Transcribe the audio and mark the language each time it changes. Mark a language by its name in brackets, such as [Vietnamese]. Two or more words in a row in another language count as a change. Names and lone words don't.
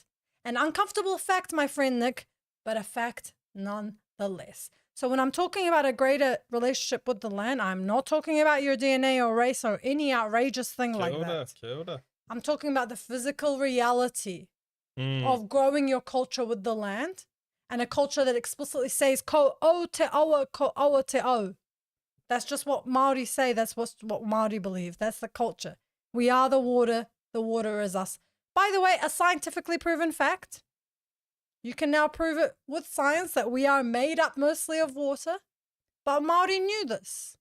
[English] An uncomfortable fact, my friend Nick, but a fact nonetheless. So when I'm talking about a greater relationship with the land, I'm not talking about your DNA or race or any outrageous thing like that. I'm talking about the physical reality of growing your culture with the land, and a culture that explicitly says [Māori] ko o te awa, ko awa te au. [English] That's just what Māori say. That's what Māori believe. That's the culture. We are the water is us. By the way, a scientifically proven fact. You can now prove it with science that we are made up mostly of water. But Māori knew this.